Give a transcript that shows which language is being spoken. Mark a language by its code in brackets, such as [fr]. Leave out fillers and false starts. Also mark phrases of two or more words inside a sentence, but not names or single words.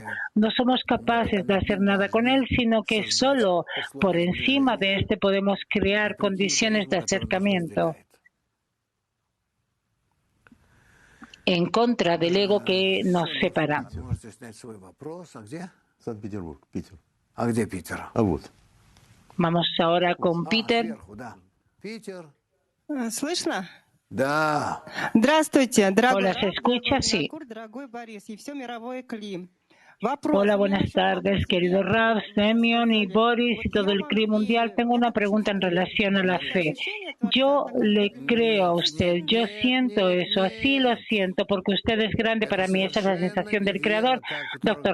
[es] No somos capaces de hacer nada con él, sino que solo por encima de este podemos crear condiciones de acercamiento en contra del ego que nos separa. Vamos ahora con Peter. [ru] ¿Слышно? Да. Здравствуйте, дорогой [es] Hola, ¿se escucha? Sí. [ru] дорогой Борис и все мировое Кли. [es] Hola, buenas tardes, querido Rav, Semyon y Boris y todo el CRI mundial. Tengo una pregunta en relación a la fe. Yo le creo a usted, yo siento eso, así lo siento, porque usted es grande para mí. Esa es la sensación del Creador, Dr.